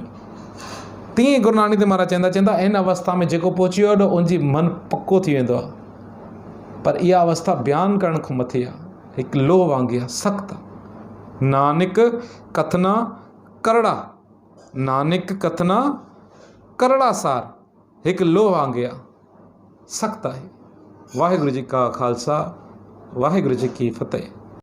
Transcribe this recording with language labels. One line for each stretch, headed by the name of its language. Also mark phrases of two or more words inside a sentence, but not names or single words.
Sindhi: तीअं गुरु नानक देव महाराज चवंदा इन अवस्था में जेको पहुची वियो होॾो उनजी मन पको थी वेंदो आहे। पर इहा अवस्था बयानु करण खां मथे आहे, हिकु लो वांगुरु आहे, सख़्तु आहे।
Punjabi: ਨਾਨਕ ਕਥਨਾ ਕਰੜਾ, ਨਾਨਕ ਕਥਨਾ ਕਰੜਾ ਸਾਰ, हिकु लो वांगुरु आहे, सख़्तु आहे। ਵਾਹਿਗੁਰੂ ਜੀ ਕਾ ਖ਼ਾਲਸਾ, ਵਾਹਿਗੁਰੂ ਜੀ ਕੀ ਫ਼ਤਿਹ।